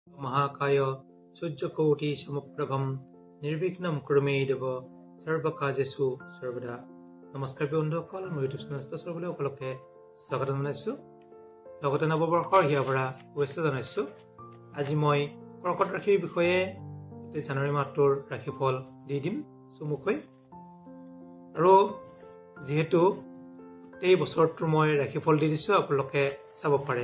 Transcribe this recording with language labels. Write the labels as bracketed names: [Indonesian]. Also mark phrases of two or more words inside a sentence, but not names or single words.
[Sanskrit] महाकाय सूर्यकोटि समप्रभम निर्विघ्नं कुरु मे देव सर्वकार्येषु सर्वदा। [Assamese] नमस्कार बন্ধুসকল, মই ইউটিউব চেনেল সকলোকে সকলোকে স্বাগত জনাইছো। লগতে নৱবৰ্ষৰ হিয়াভৰা শুভেচ্ছা জনাইছো। আজি মই কৰ্কট ৰাশিৰ বিষয়ে জানুৱাৰী মাহটোৰ ৰাশিফল দি দিম চমুকৈ। আৰু যেহেতু এই বছৰটোৰ মই ৰাশিফল দি দিছো, আপোনালোকে চাব পাৰে।